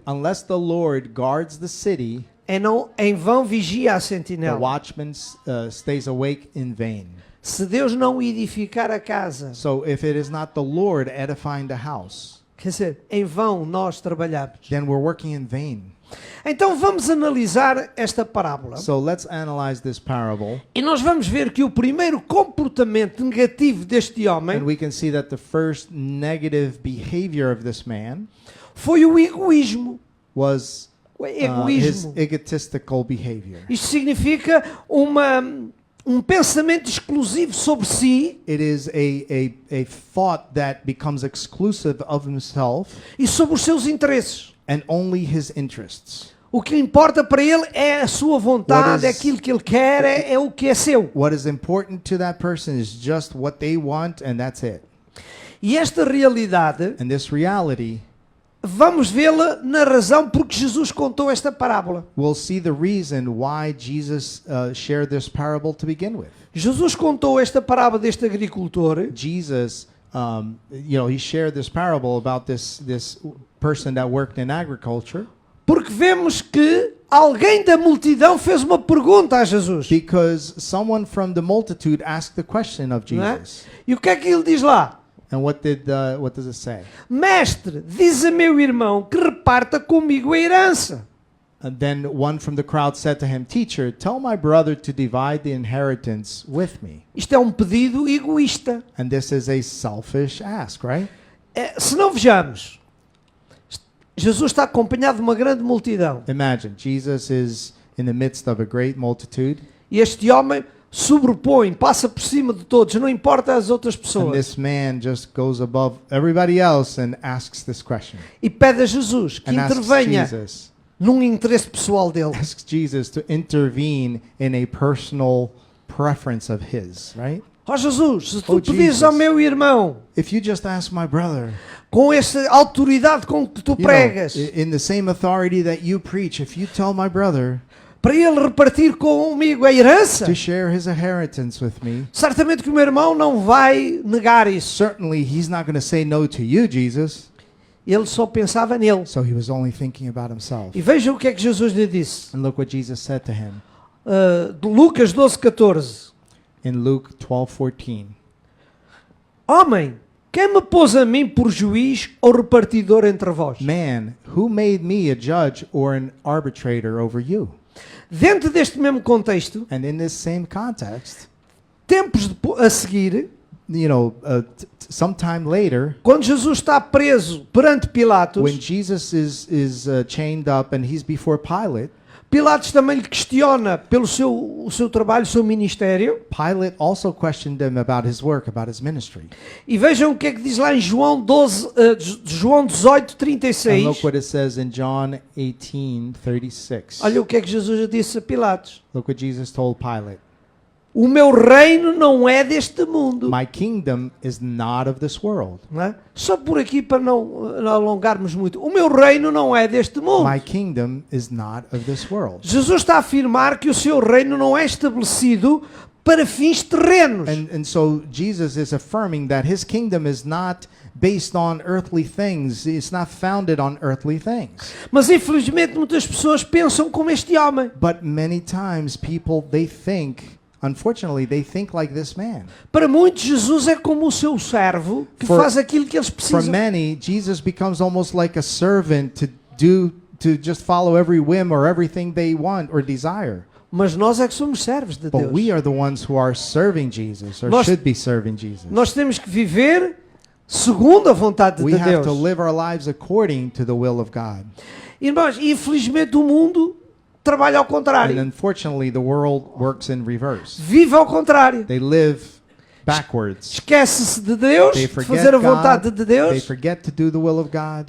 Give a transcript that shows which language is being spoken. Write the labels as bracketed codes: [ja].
[en] Unless the Lord guards the city, [pt] em vão vigia a sentinela. [en] watchman stays awake in vain. [pt] Se Deus não edificar a casa, [en] So if it is not the Lord edifying the house, [pt] quer dizer, em vão nós trabalhamos. [en] then we're working in vain. [pt] Então vamos analisar esta parábola. [en] So let's analyze this parable, [pt] E nós vamos ver que o primeiro comportamento negativo deste homem [en] and we can see that the first negative behavior of this man [pt] foi o egoísmo. [en] was [pt] O [en] his [pt] egoísmo. [en] egotistical behavior. [pt] Isto significa um pensamento exclusivo sobre si [en] It is a thought that becomes exclusive of himself [pt] e sobre os seus interesses. [en] and only his interests. [pt] O que importa para ele é a sua vontade, [en] What [pt] é [en] is- [pt] aquilo que ele quer, é o que é seu. [en] What is important to that person is just what they want, and that's it. [pt] E esta realidade, [en] And this reality, [pt] vamos vê-la na razão porque Jesus contou esta parábola. [en] we'll see the reason why Jesus shared this parable to begin with. [pt] Jesus contou esta parábola deste agricultor [en] Jesus, he shared this parable about this person that worked in agriculture [pt] porque vemos que alguém da multidão fez uma pergunta a Jesus. [en] because someone from the multitude asked the question of [pt] Não é? [en] Jesus. [pt] E o que é que ele diz lá? [en] And what does it say? [pt] Mestre, diz a meu irmão que reparta comigo a herança. [en] And then one from the crowd said to him, Teacher, tell my brother to divide the inheritance with me. [pt] Isto é um pedido egoísta. [en] And this is a selfish ask, right? [pt] Se não vejamos, Jesus está acompanhado de uma grande multidão. [en] Imagine, Jesus is in the midst of a great multitude, [pt] E este homem sobrepõe, passa por cima de todos, não importa as outras [en] and [pt] pessoas. [en] this man just goes above everybody else and asks this question. [pt] E pede a Jesus que [en] And asks [pt] intervenha [en] Jesus, [pt] num interesse pessoal dele. [en] asks Jesus to intervene in a personal preference of his, right? [pt] Ó Jesus, se tu [en] Oh, [pt] pedires [en] Jesus. [pt] ao meu irmão, [en] If you just ask my brother, [pt] com essa autoridade com que tu [en] you know, [pt] pregas, [en] in the same authority that you preach, if you tell my brother [pt] para ele repartir comigo a herança, [en] to share his inheritance with me, [pt] certamente que o meu irmão não vai negar isso. [en] certainly he's not going to say no to you, Jesus. [pt] Ele só pensava nele. [en] So he was only thinking about himself. [pt] E veja o que é que Jesus lhe disse. [en] And look what Jesus said to him [pt] De Lucas 12:14. [en] in Luke 12:14. [pt] Homem, quem me pôs a mim por juiz ou repartidor entre vós? [en] Man, who made me a judge or an arbitrator over you? [pt] Dentro deste mesmo contexto, [en] And in this same context, [pt] tempos a seguir, [en] you know, sometime later, [pt] quando Jesus está preso perante Pilatos, [en] when Jesus is chained up and he's before Pilate, [pt] Pilatos também lhe questiona pelo o seu trabalho, o seu ministério. [en] Pilate also questioned him about his work, about his ministry. [pt] E vejam o que é que diz lá em João 18, [en] And [pt] 36. [en] look what it says in John 18:36. [pt] Olha o que é que Jesus disse a Pilatos. [en] Look what Jesus told Pilate. [pt] O meu reino não é deste mundo. [en] My kingdom is not of this world. [pt] Não é? Só por aqui para não alongarmos muito. O meu reino não é deste mundo. [en] My kingdom is not of this world. [pt] Jesus está a afirmar que o seu reino não é estabelecido para fins terrenos. [en] And so Jesus is affirming that his kingdom is not based on earthly things. It's not founded on earthly things. [pt] Mas infelizmente muitas pessoas pensam como este homem. [en] But many times people, unfortunately, they think like this man. [pt] Para muitos, Jesus é como o seu servo que faz aquilo que eles [en] For [pt] precisam. [en] many, Jesus becomes almost like a servant to just follow every whim or everything they want or desire. [pt] Mas nós é que somos servos de [en] But [pt] Deus. [en] we are the ones who are serving Jesus, or [pt] Nós- [en] should be serving Jesus. [pt] Nós temos que viver segundo a vontade [en] We [pt] de [en] have [pt] Deus. [en] to live our lives according to the will of God. [pt] Irmãos, infelizmente o mundo trabalha ao [en] And [pt] contrário. [en] unfortunately, the world works in reverse. [pt] Vive ao contrário. [en] They live backwards. [pt] Esquece-se de Deus, [en] They [pt] de [en] forget [pt] fazer a vontade [en] God. [pt] de [en] They [pt] Deus, [en] forget to do the will of God.